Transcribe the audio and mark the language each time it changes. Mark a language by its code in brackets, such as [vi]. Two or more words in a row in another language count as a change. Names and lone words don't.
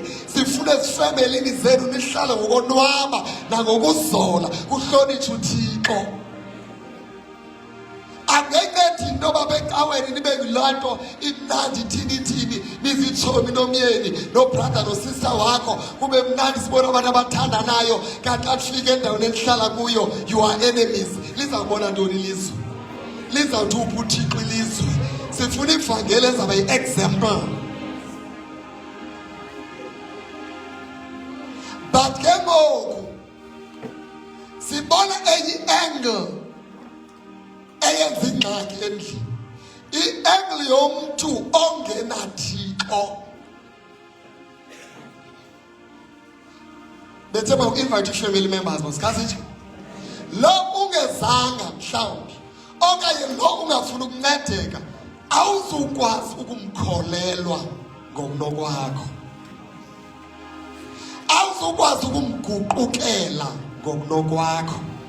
[xh] Sifune ezifemelini zenu nihlale ngokonwaba nangokuzola kuhlonitshe uThixo. Angeke into baba ecaweni nibe yilonto imnandi thini nizitshomi nomyeni nobrother nosister wakho kube mnandi sibona abantu abathandanayo kanti afike endaweni enihlala kuyo [en] you are enemies. [xh] Lizabona ntoni ilizwe? Lizawuthi uphi uThixo ilizwe? Sifuna ivangeli ezaba yi-example. But ke ngoku sibona enye angle eyenza ingxaki endlini. I-angle yomntu ongenaThixo. Bethe [en] invite family members [xh] masikhazi lo ungezanga mhlawumbi okanye lo ungafuna ukuncedeka awuzukwazi ukumkholelwa ngokunokwakho. Awuzukwazi ukumguqukela ngokunokwakho.